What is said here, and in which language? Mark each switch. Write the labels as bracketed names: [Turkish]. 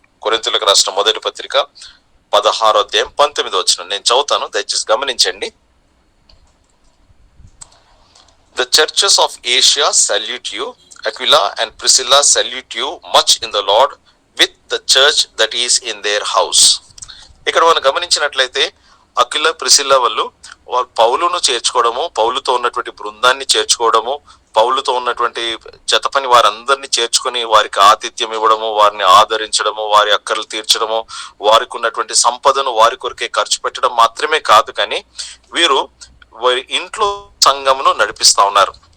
[Telugu] కొరింథీయులకు రాసిన మొదటి పత్రిక 16వ అధ్యాయం 19వ వచనం నేను చదువుతాను, దయచేసి గమనించండి. [English] The churches of Asia salute you. Aquila and Priscilla salute you much in the Lord with the church that is in their house. [Telugu] ఇక్కడ మనం గమనించినట్లయితే అకిల ప్రిసిల్లా వాళ్ళు పౌలును చేర్చుకోవడము, పౌలుతో ఉన్నటువంటి బృందాన్ని చేర్చుకోవడము, పౌలుతో ఉన్నటువంటి జత పని వారందరినీ చేర్చుకొని వారికి ఆతిథ్యం ఇవ్వడము, వారిని ఆదరించడము, వారి అక్కర్లు తీర్చడము, వారికి ఉన్నటువంటి సంపదను వారి కొరకే ఖర్చు పెట్టడం మాత్రమే కాదు, కానీ వీరు వారి ఇంట్లో సంఘమును నడిపిస్తా ఉన్నారు.